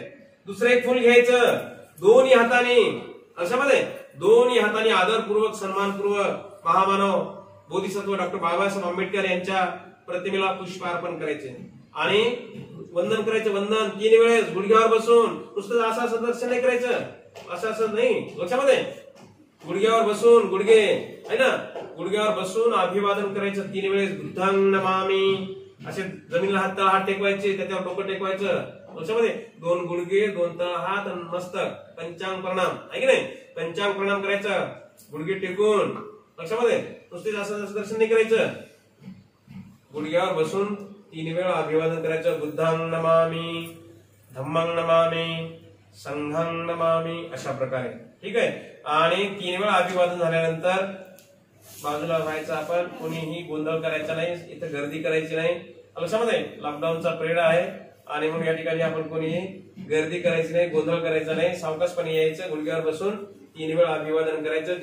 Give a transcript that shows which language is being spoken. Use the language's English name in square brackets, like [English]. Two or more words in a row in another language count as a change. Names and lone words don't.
[Marathi] दुसरं एक फुल घ्यायचं दोन्ही हाताने अशामध्ये, दोन्ही हाताने आदरपूर्वक सन्मानपूर्वक महामानव बोधिसत्व डॉक्टर बाबासाहेब आंबेडकर यांच्या प्रतिमेला पुष्प अर्पण करायचे आणि वंदन करायचं। वंदन 3 वेळेस गुडघ्यावर बसून, नुसतं असं असं दर्शन नाही करायचं, असं असं नाही लक्षामध्ये। गुडघ्यावर बसून, गुडघे आहे ना, गुडघ्यावर बसून अभिवादन करायचं 3 वेळेस [Pali] बुद्धं नमामि, [Marathi] असे जमिनीला हात टेकवायचे, त्याच्यावर डोकं टेकवायचं लक्षामध्ये। 2 गुडघे 2 हात आणि मस्तक, पंचांग प्रणाम आहे की नाही, पंचांग प्रणाम करायचं गुडघे टेकून लक्षामध्ये। नुसते असं दर्शन नाही करायचं, गुडघ्यावर बसून 3 वेळा अभिवादन करायचं, [Pali] बुद्धं नमामि धम्मं नमामि संघं नमामि [Marathi] अशा प्रकारे, ठीक आहे। आणि 3 वेळा अभिवादन झाल्यानंतर बाजूला व्हायचं, आपण कोणीही गोंधळ करायचा नाही, इथं गर्दी करायची नाही लक्षामध्ये। लॉकडाऊनचा पिरियड आहे आणि म्हणून या ठिकाणी आपण कोणीही गर्दी करायची नाही, गोंधळ करायचा नाही, सावकाशपणे यायचं, गुडघ्यावर बसून 3 वेळा अभिवादन करायचं।